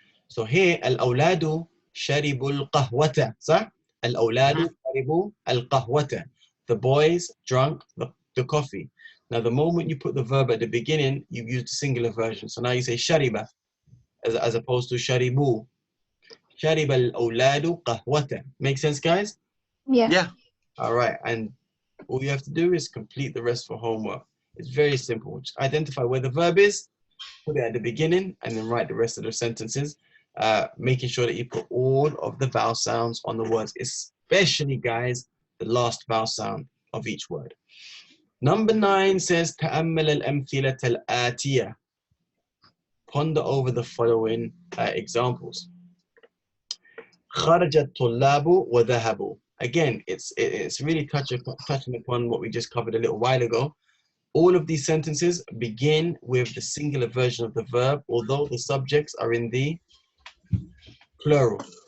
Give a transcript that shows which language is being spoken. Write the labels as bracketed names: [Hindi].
[Arabic] So here الأولاد شربوا القهوة صح؟ الأولاد شربوا القهوة. [English] The boys drank the coffee. Now the moment you put the verb at the beginning, you use the singular version. So now you say شرب as opposed to شربوا. [Arabic] شرب الأولاد قهوة. [English] Make sense, guys? Yeah. Yeah. All right, and all you have to do is complete the rest for homework. It's very simple. Just identify where the verb is, put it at the beginning, and then write the rest of the sentences, making sure that you put all of the vowel sounds on the words, especially, guys, the last vowel sound of each word. Number 9 says [Arabic] تأمل الأمثلة الآتية. [English] Ponder over the following examples. [Arabic] خرج الطلاب وذهبوا. [English] Again, it's really touching upon what we just covered a little while ago. All of these sentences begin with the singular version of the verb, although the subjects are in the plural.